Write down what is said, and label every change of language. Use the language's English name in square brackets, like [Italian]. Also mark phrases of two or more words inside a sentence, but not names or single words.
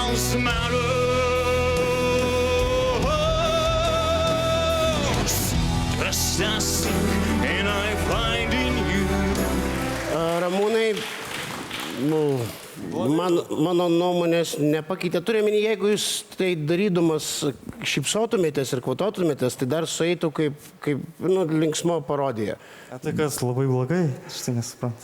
[English] matters. Trust I seek and I find in you. [Lithuanian] Ramūnai, mano nuomonės nepakeitė. Turime, jeigu jūs tai darydamas šypsotumėtės ir kvatotumėtės, tai dar sueitų kaip linksmo parodija. A tai kas labai blogai, aš tai nesuprantu.